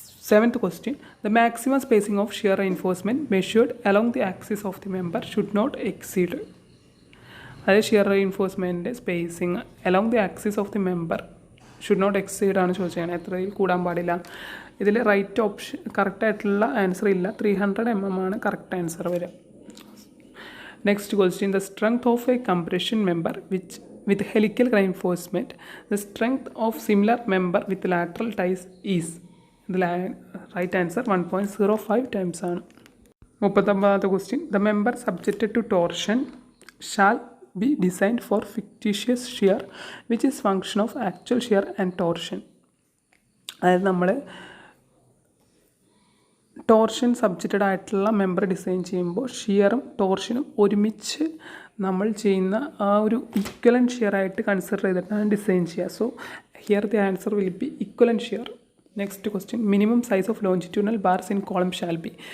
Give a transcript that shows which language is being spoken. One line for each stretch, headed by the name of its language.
English: Seventh question, the maximum spacing of shear reinforcement measured along the axis of the member should not exceed.
Malayalam: അതായത്
English: shear reinforcement spacing along the axis of the member should not exceed
Malayalam: ആണ് ചോദിച്ചത്. എത്രയിൽ കൂടാൻ പാടില്ല. ഇതിൽ right option കറക്റ്റായിട്ടുള്ള answer ഇല്ല. 300 mm ആണ് correct answer വരിക.
English: Next question, the strength of a compression member with helical reinforcement, the strength of similar member with lateral ties is. The right answer 1.05 times ആണ്. 39th question, the member subjected to torsion shall be designed for fictitious shear which is function of actual shear and torsion.
Malayalam: അതായത് നമ്മൾ torsion subjected ആയിട്ടുള്ള member design ചെയ്യുമ്പോൾ ഷിയറും ടോർഷനും ഒരുമിച്ച് നമ്മൾ ചെയ്യുന്ന ആ ഒരു ഇക്വലൻറ്റ് ഷിയർ ആയിട്ട് കൺസിഡർ ചെയ്തിട്ടാണ് ഡിസൈൻ ചെയ്യുക.
English: So here the answer will be equivalent shear. Next question, minimum size of longitudinal bars in column shall be.